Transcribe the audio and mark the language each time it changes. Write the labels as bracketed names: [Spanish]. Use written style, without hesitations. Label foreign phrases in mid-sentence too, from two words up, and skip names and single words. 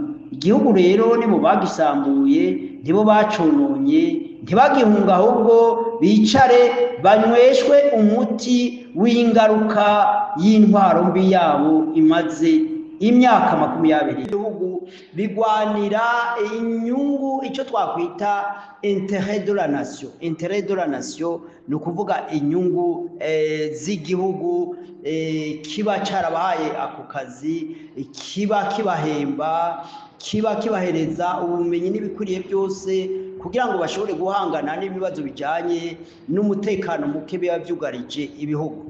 [Rundi] Igihugu rero nibo bagisambuye, nibo bacononye, ntibagihunga ahubwo bicare banyweshwe umuti w'ingaruka y'intwaro mbi yabo imaze imyaka 20. Ibihugu bigwanira inyungu, icyo twakwita [French] intérêt de la nation. Intérêt de la nation [Rundi] ni ukuvuga inyungu z'igihugu kiba cyarabahaye ako kazi, kiba kibahemba, kiba kibahereza ubumenyi n'ibikwiriye byose kugira ngo bashobore guhangana n'ibibazo bijyanye n'umutekano muke biba byugarije ibihugu.